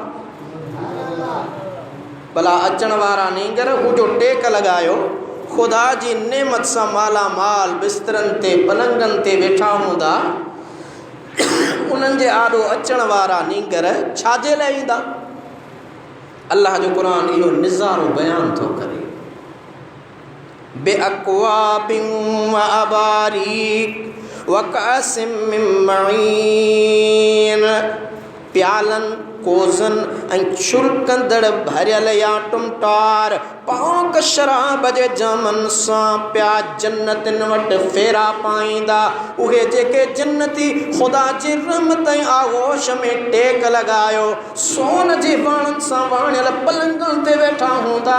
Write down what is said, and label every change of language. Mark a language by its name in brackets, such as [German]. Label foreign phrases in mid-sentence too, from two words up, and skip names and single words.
[Sindhi] भला अचण वारा नींगर हू जो टेक लॻायो ख़ुदा जी नेमत सां मालामाल बिस्तरनि ते पलंगनि ते वेठा हूंदा, उन्हनि जे आॾो अचण वारा नींगर छाजे लाइ ईंदा? अल्लाह जो क़ुरान इहो निज़ारो बयान थो करे। [Arabic] بأكواب وأباريق وكأس من معين, [Sindhi] प्यालन कोज़न ऐं छुलकंदड़ भरियल या टुमटार पाक शराब जे जामन सां पिया जन्नतिन वटि फेरा पाईंदा। उहे जेके जन्नती ख़ुदा जी रहमत ऐं आगोश में टेक लॻायो सोन जे वणनि सां वाणियल पलंगनि ते वेठा हूंदा।